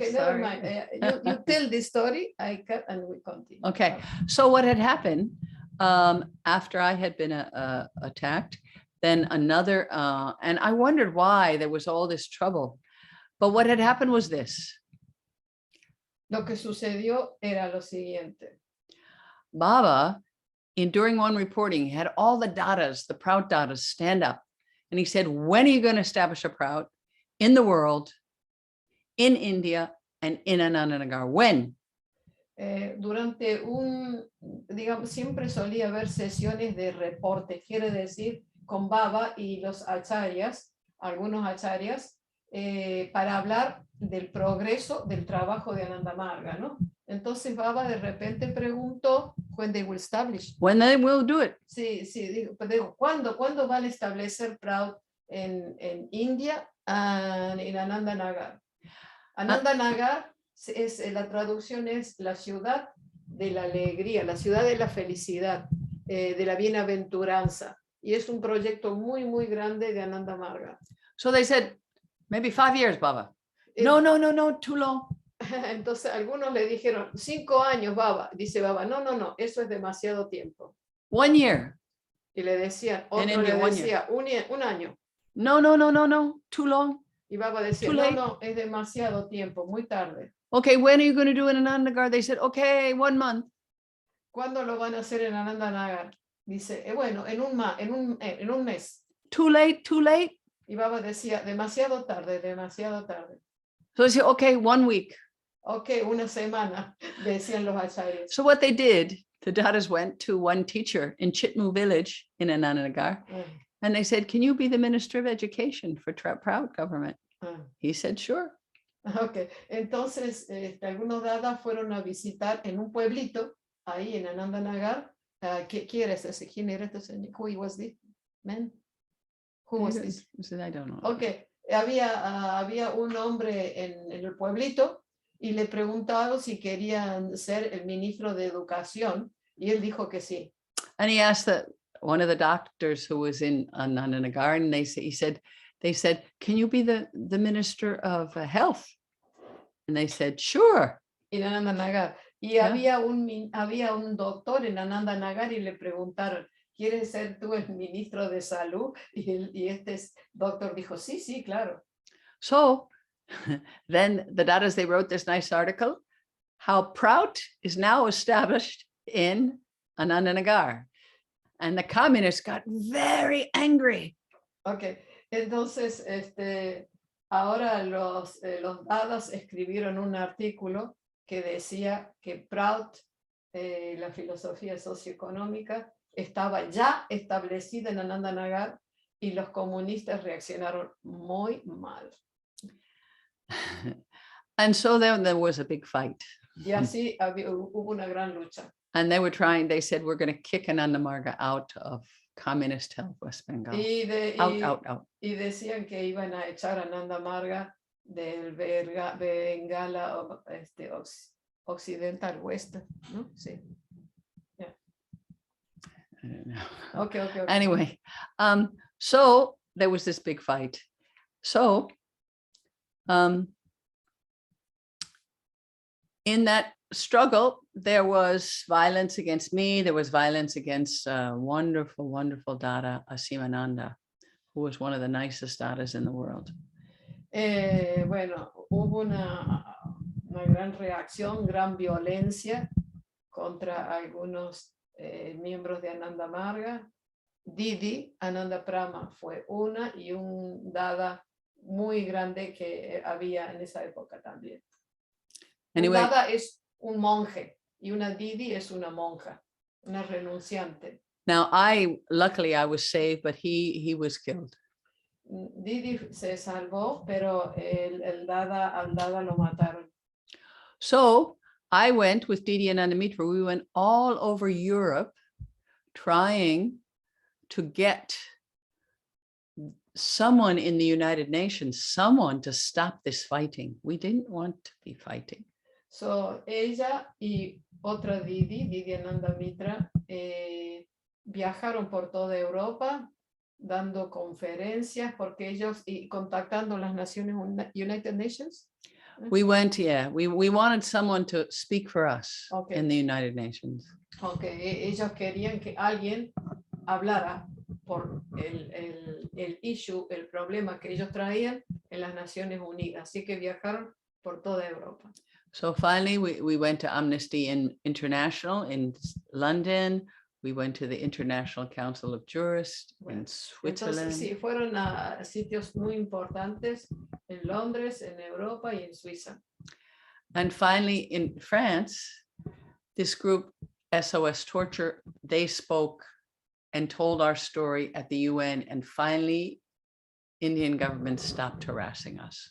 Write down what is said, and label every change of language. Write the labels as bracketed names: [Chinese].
[English] Okay, never mind. You tell the story, I cut and we continue. Okay, so what had happened after I had been attacked, then another, and I wondered why there was all this trouble. But what had happened was this. [Spanish] Lo que sucedió era lo siguiente. [English] Baba, during one reporting, he had all the dadas, the proud dadas, stand up. And he said, when are you going to establish a proud in the world, in India, and in Anandanagar? When? [Spanish] Durante digamos, siempre solía haber sesiones de reporte, quiere decir, con Baba y los acharyas, algunos acharyas, para hablar del progreso del trabajo de Anandamarga, ¿no? Entonces Baba de repente preguntó, [English] when they will establish. When they will do it. [Spanish] Sí, digo, ¿cuándo van a establecer Proud en India y en Anandanagar? Anandanagar, la traducción es la ciudad de la alegría, la ciudad de la felicidad, de la bienaventuranza. Y es un proyecto muy, muy grande de Anandamarga. [English] So they said, maybe 5 years, Baba. No, too long. [Spanish] Entonces algunos le dijeron, 5 años, Baba. Dice Baba, no, eso es demasiado tiempo. [English] 1 year. [Spanish] Y le decían, otro le decía, un año. [English] No, too long. [Spanish] Y Baba decía, no, es demasiado tiempo, muy tarde. [English] Okay, when are you going to do it in Anandanagar? They said, okay, 1 month. [Spanish] ¿Cuándo lo van a hacer en Anandanagar? Dice, bueno, en un mes. [English] Too late. [Spanish] Y Baba decía, demasiado tarde. [English] So they said, okay, 1 week. [Spanish] Okay, una semana, decían los acharyas. [English] So what they did, the daughters went to one teacher in Chitmu village in Anandanagar, and they said, can you be the Minister of Education for Proud government? He said, sure. [Spanish] Okay, entonces algunos dadas fueron a visitar en un pueblito, ahí en Anandanagar. ¿Quién era ese? ¿Quién era este señor? [English] Who was this man? Who was this? I don't know. [Spanish] Okay, había un hombre en el pueblito y le preguntaron si querían ser el ministro de Educación y él dijo que sí. [English] And he asked one of the doctors who was in Anandanagar, and they said, can you be the Minister of Health? And they said, sure. [Spanish] En Anandanagar. Y había un doctor en Anandanagar y le preguntaron, ¿quieres ser tú el ministro de Salud? Y este doctor dijo, sí, claro. [English] So then the daughters, they wrote this nice article, how Prout is now established in Anandanagar. And the communists got very angry. [Spanish] Okay, entonces ahora los dadas escribieron un artículo que decía que Prout, la filosofía socioeconómica, estaba ya establecida en Anandanagar y los comunistas reaccionaron muy mal. [English] And so then there was a big fight. [Spanish] Y así hubo una gran lucha. [English] And they said, we're going to kick Anandamarga out of communist held West Bengal. Out. [Spanish] Y decían que iban a echar a Anandamarga del Bengala occidental, oeste, ¿no? Sí. Yeah. [English] I don't know. Okay. Anyway, so there was this big fight. So in that struggle, there was violence against me. There was violence against wonderful, wonderful Dada Ánanda, who was one of the nicest Dadas in the world. [Spanish] Bueno, hubo una gran reacción, gran violencia contra algunos miembros de Ánanda Marga. Didi Ánanda Prama fue una y un Dada muy grande que había en esa época también. [English] Anyway, [Spanish] Un Dada es un monje y una Didi es una monja, una renunciante. [English] now luckily I was saved, but he was killed. [Spanish] Didi se salvó, pero al Dada lo mataron. [English] So I went with Didi Ánanda Mitra. We went all over Europe trying to get someone in the United Nations, someone to stop this fighting. We didn't want to be fighting. [Spanish] So ella y otra Didi Ánanda Mitra, viajaron por toda Europa dando conferencias porque ellos y contactando las Naciones United Nations. [English] We went, we wanted someone to speak for us Okay. in the United Nations. [Spanish] Okay, ellos querían que alguien hablara por el issue, el problema que ellos traían en las Naciones Unidas. Así que viajaron por toda Europa. [English] So finally we went to Amnesty International in London. We went to the International Council of Jurists in Switzerland. [Spanish] Entonces, sí, fueron a sitios muy importantes en Londres, en Europa y en Suiza. [English] And finally in France, this group SOS Torture, they spoke and told our story at the UN, and finally Indian government stopped harassing us.